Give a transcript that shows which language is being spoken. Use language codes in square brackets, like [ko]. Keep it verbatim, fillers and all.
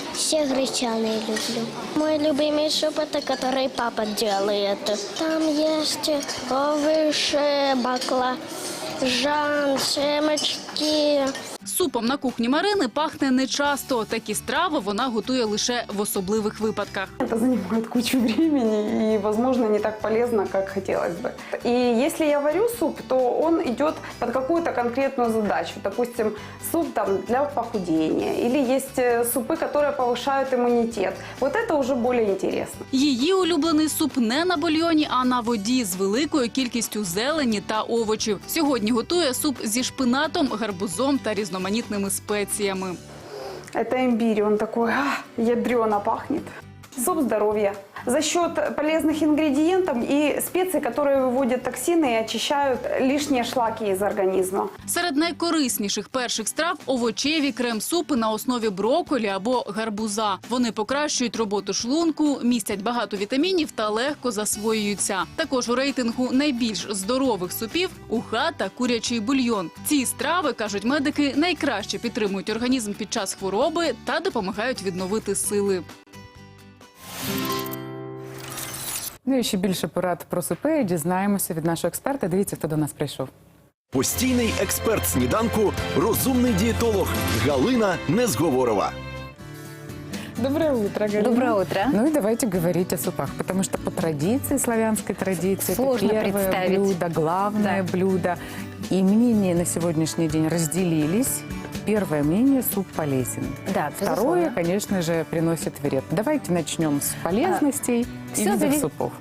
[uk] Ще гречаний люблю. Мой любимий суп – це, який папа робить. Там є ще овиш, баклажан, семечки. Супом на кухні Марини пахне нечасто. Такі страви вона готує лише в особливих випадках. [ru] Это занимает кучу времени и, возможно, не так полезно, как хотелось бы. И если я варю суп, то он идет под какую-то конкретную задачу. Допустим, суп там для похудения. Или есть супы, которые повышают иммунитет. Вот это уже более интересно. [uk] Її улюблений суп не на бульйоні, а на воді з великою кількістю зелені та овочів. Сьогодні готує суп зі шпинатом, гарбузом та різноманітними спеціями. Это имбирь, он такой а, ядрёно пахнет. Суп здоровья. За счет полезных ингредиентов и специй, которые выводят токсины и очищают лишние шлаки из организма. Серед найкорисніших перших страв – овочеві крем-супи на основі брокколі або гарбуза. Вони покращують роботу шлунку, містять багато вітамінів та легко засвоюються. Також у рейтингу найбільш здорових супів – уха та курячий бульйон. Ці страви, кажуть медики, найкраще підтримують організм під час хвороби та допомагають відновити сили. Ну і ще більше порад про супи дізнаємося від нашого експерта. Дивіться, хто до нас прийшов. Постійний експерт сніданку, розумний дієтолог Галина Незговорова. [ru] Доброе утро, Галина. Доброе утро. Ну и давайте говорить о супах, потому что по традиции, славянской традиции, сложно это первое представить. блюдо, главное да. блюдо. И мнения на сегодняшний день разделились. Первое мнение – суп полезен. Да, Второе, конечно же, приносит вред. Давайте начнем с полезностей а, и видов супов.